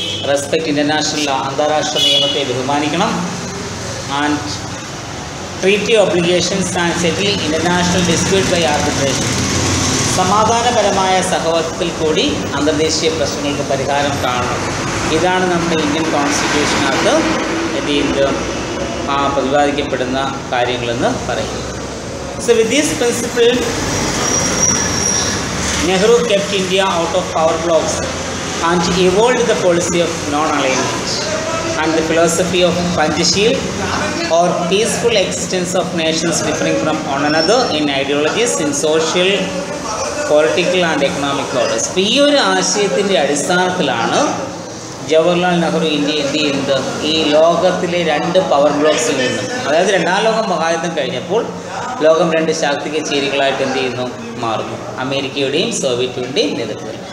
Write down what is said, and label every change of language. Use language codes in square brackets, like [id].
[en] respect international [ml] അന്താരാഷ്ട്ര നിയമത്തെ ബഹുമാനിക്കണം. [en] And treaty obligations and settle international dispute by arbitration. [ml] സമാധാനപരമായ സഹവർത്തിത്തിൽ കൂടി അന്തർദേശീയ പ്രശ്നങ്ങൾക്ക് പരിഹാരം കാണണം. ഇതാണ് നമ്മുടെ ഇന്ത്യൻ കോൺസ്റ്റിറ്റ്യൂഷനകത്ത് എന്ത് ചെയ്യുന്നത് പ്രതിപാദിക്കപ്പെടുന്ന കാര്യങ്ങളെന്ന് പറയുന്നത്. [en] So with this principle, Nehru kept India out of power blocks and evolved the policy of non-alignment and the philosophy of Panchasheel, or peaceful existence of nations differing from one another in ideologies, in social, political and economic orders. [ml] ഈ ഒരു ആശയത്തിൻ്റെ അടിസ്ഥാനത്തിലാണ് Jawaharlal Nehru India എന്ത് ചെയ്യുന്നത് ഈ ലോകത്തിലെ 2 power ബ്ലോക്സിൽ നിന്നും, അതായത് രണ്ടാം ലോക മഹായുദ്ധം കഴിഞ്ഞപ്പോൾ ലോകം 2 ശാക്തിക ചേരികളായിട്ട് എന്ത് ചെയ്യുന്നു മാറുന്നു, അമേരിക്കയുടെയും സോവിയറ്റിൻ്റെയും നേതൃത്വത്തിൽ.